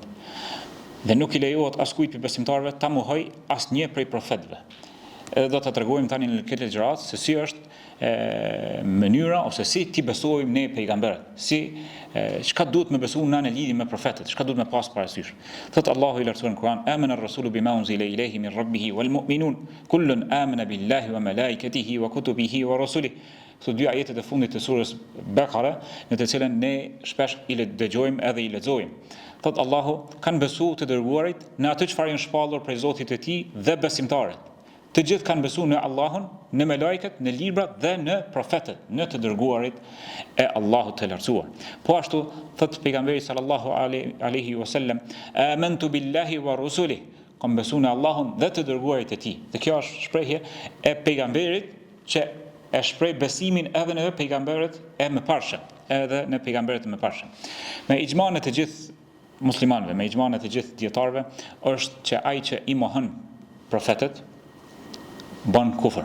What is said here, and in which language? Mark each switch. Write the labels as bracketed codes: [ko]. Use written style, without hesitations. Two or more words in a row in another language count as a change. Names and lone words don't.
[sq] Dhe nuk i lejohet askujt prej besimtarëve ta mohojë asnjë prej profetëve. Edhe do ta tregojmë tani në këtë gjërat se si është mënyra ose si ti besojmë ne pejgamberët, çka duhet me besu në lidhje me profetët, çka duhet me pas parasysh. Thot Allahu i Lartësuar në Kur'an: [ar] "آمن الرسول بما أنزل إليه من ربه والمؤمنون كل آمن بالله وملائكته وكتبه ورسله." [sq] Këto dy ajetet e fundit të surës Bekare, në të cilën ne shpesh i dëgjojmë edhe i lexojmë. Thot Allahu, kanë besu të dërguarit në atë çfarë janë shpallur prej Zotit të tij dhe besimtarët. Të gjithë kanë besu në Allahun, në melajket, në librat dhe në profetët, në të dërguarit e Allahut të Lartësuar. Po ashtu thot pejgamberi [ar] صلى الله عليه وسلم: "آمنت بالله ورسله." [sq] Kam besu në Allahun dhe të dërguarit e tij. Dhe kjo është shprehje e pejgamberit që e shpreh besimin edhe në pejgamberët e mëparshëm, edhe në pejgamberët e mëparshëm. Me ixhman e të gjithë muslimanëve, me ixhman e të gjithë dietarëve, është që ai që i mohon profetët bën kufër.